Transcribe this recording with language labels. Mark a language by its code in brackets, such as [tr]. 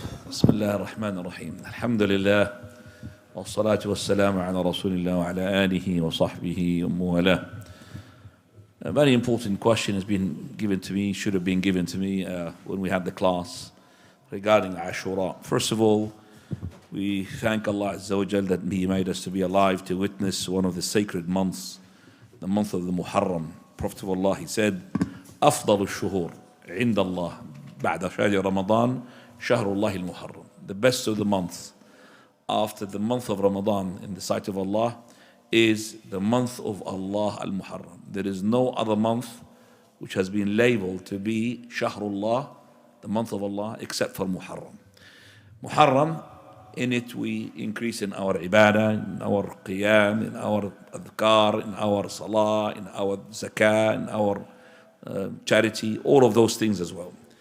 [ar] بسم الله الرحمن الرحيم الحمد لله والصلاة والسلام على رسول الله وعلى آله وصحبه وموالاه. [en] A very important question has been given to me, should have been given to me when we had the class regarding Ãshũrã. First of all, we thank Allah Azza wa Jal that He made us to be alive to witness one of the sacred months, the month of the Muharram. Prophet of Allah, he said, [ar] أفضل الشهور عند الله بعد شهر رمضان شهر الله المحرم. [en] The best of the months after the month of Ramadan in the sight of Allah is the month of Allah al-Muharram. There is no other month which has been labeled to be Shahrullah, the month of Allah, except for Muharram. Muharram, in it we increase in our ibadah, in our qiyam, in our adhkar, in our salah, in our zakah, in our charity, all of those things as well.